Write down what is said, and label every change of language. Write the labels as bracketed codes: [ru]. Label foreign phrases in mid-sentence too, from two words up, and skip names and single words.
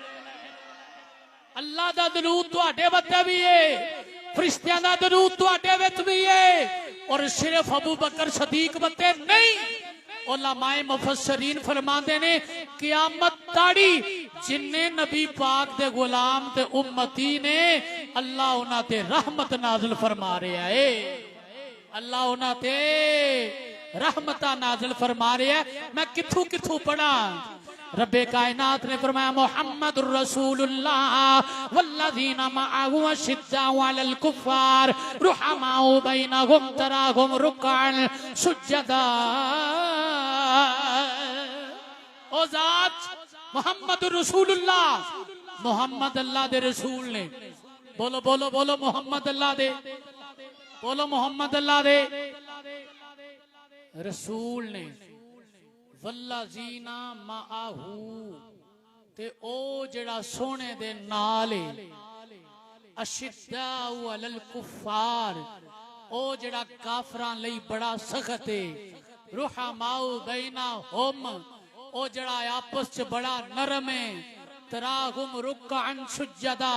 [pa] اللہ دا درود تہاڈے اتے بھی اے فرشتیاں دا درود تہاڈے وچ بھی اے اور صرف ابو بکر صدیق اتے نہیں علمائے مفسرین فرماندے نے قیامت تاڑی جنے نبی پاک دے غلام تے امتی نے اللہ انہاں تے رحمت نازل فرما رہا اے اللہ انہاں تے रहमत नाज़िल फरमा रहा है अल्लाह उन्हां ते رحمت نازل فرما رہا اے میں کتھوں کتھوں پڑھاں رب کائنات نے فرمایا [ar] محمد رسول الله والذين معه أشداء على الكفار رحماء بينهم تراهم ركعا سجدا [pa] او ذات [ar] محمد رسول الله [pa] محمد اللہ دے رسول نے بولو بولو بولو محمد اللہ دے بولو محمد اللہ دے बोलो मोहम्मद अल्लाह दे رسول نے [ar] والذين معه [pa] تے او جیہڑا سونے دے نال [ar] أشداء على الكفار [pa] او جیہڑا کافراں لئی بڑا سخت اے [ar] رحماء بينهم [pa] او جیہڑا آپس چ بڑا نرم اے [ar] تراهم ركعا سجدا